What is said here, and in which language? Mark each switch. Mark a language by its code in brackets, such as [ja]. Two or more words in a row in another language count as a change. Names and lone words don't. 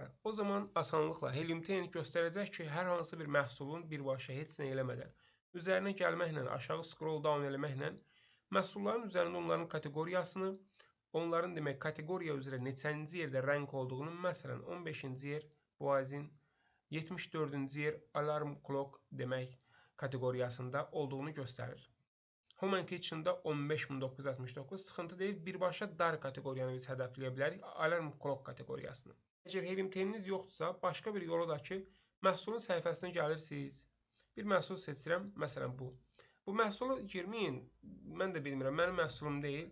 [az] O zaman asanlıqla Helium 10 göstərəcək ki, hər hansı bir məhsulun birbaşa heç nə eləmədən, üzərinə gəlməklə, aşağı [en] scroll down [az] eləməklə məhsulların üzərində onların kateqoriyasını, onların demək kateqoriya üzrə neçənci yerdə rank olduğunu, məsələn 15-ci yer boğazin, 74-cü yer [en] alarm clock [az] demək kateqoriyasında olduğunu göstərir. Home and Kitchen-da 15969 sıxıntı deyil. Birbaşa dar kateqoriyanı biz hədəfləyə bilərik. [en] Alarm clock [az] kateqoriyasını. Əgər Helium 10-iniz yoxdursa, başqa bir yolu da ki, məhsulun səhifəsinə gəlirsiniz. Bir məhsul seçirəm, məsələn bu. Bu məhsulu girməyin, mən də bilmirəm, mənim məhsulum deyil.